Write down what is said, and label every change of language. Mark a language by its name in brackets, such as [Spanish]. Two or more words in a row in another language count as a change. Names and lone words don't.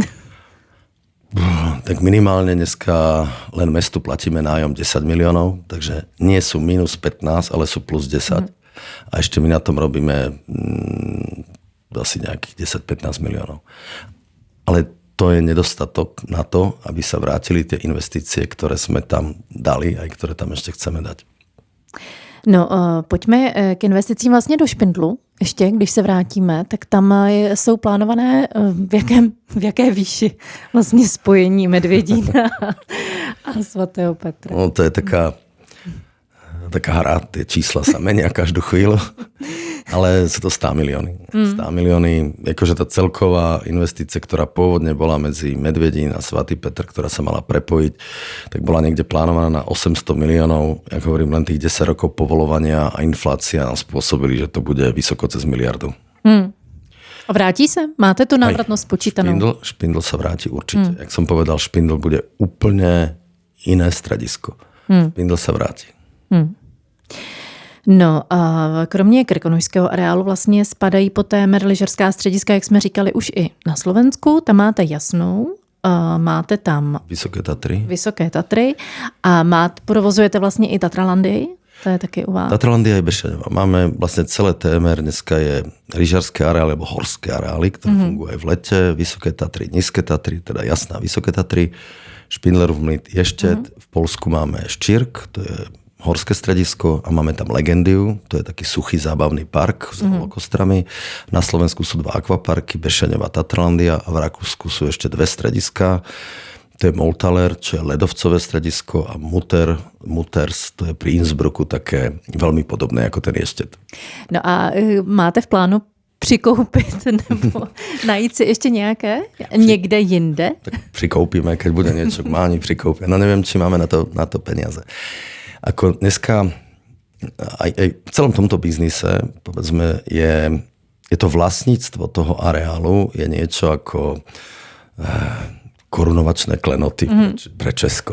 [Slovak] Tak minimálne dneska len mestu platíme nájom 10 miliónov, takže nie sú minus 15, ale sú plus 10. A ešte my na tom robíme asi nejakých 10-15 miliónov. Ale to je nedostatok na to, aby sa vrátili tie investície, ktoré sme tam dali, aj ktoré tam ešte chceme dať. [Czech] No, pojďme k investicím vlastně do Špindlu. Ještě, když se vrátíme, tak tam jsou plánované v jaké výši vlastně spojení Medvědína a svatého Petra. [Slovak] No, to je taká hra, tie čísla sa menia každú chvíľu, ale sú to 100 milióny. 100 milióny, akože tá celková investícia, ktorá pôvodne bola medzi Medvedín a Svatý Petr, ktorá sa mala prepojiť, tak bola niekde plánovaná na 800 miliónov. Jak hovorím, len tých 10 rokov povolovania a inflácia nám spôsobili, že to bude vysoko cez miliardu. [Czech] A vrátí se? Máte tu návratnosť počítanou? [Slovak] Špindl sa vráti určite. Jak som povedal, Špindl bude úplne iné stredisko. Špindl sa vráti. [Czech] No a kromě Krkonošského areálu vlastně spadají poté lyžařská střediska, jak jsme říkali, už i na Slovensku. Tam máte Jasnou, máte tam Vysoké Tatry a provozujete vlastně i Tatralandii. To je taky u vás. [Slovak] Tatralandia je Bešťanova. Máme vlastne celé TMR, dneska je lyžařské areály alebo horské areály, ktoré fungujú aj v lete. Vysoké Tatry, Nízke Tatry, teda Jasná, Vysoké Tatry, Špindlerov Mlyn, Ještěd. V Polsku máme Štírk, to je horské stredisko a máme tam Legendiu, to je taký suchý zábavný park s holokostrami. Na Slovensku sú 2 akvaparky, Bešťanova, Tatralandia a v Rakúsku sú ešte 2 strediska. To je Moltaler, čo je ľadovcové stredisko a Mutters, to je pri Innsbrucku také veľmi podobné ako ten Ještěd. [Czech] No a máte v plánu přikoupit nebo najít si ještě nějaké někde jinde? Tak přikoupíme, [Slovak] keď bude niečo k máni, přikoupíme. No neviem, či máme na to peniaze. Ako dneska aj v celom tomto biznise, povedzme, je to vlastníctvo toho areálu, je niečo ako korunovačné klenoty pre Česko.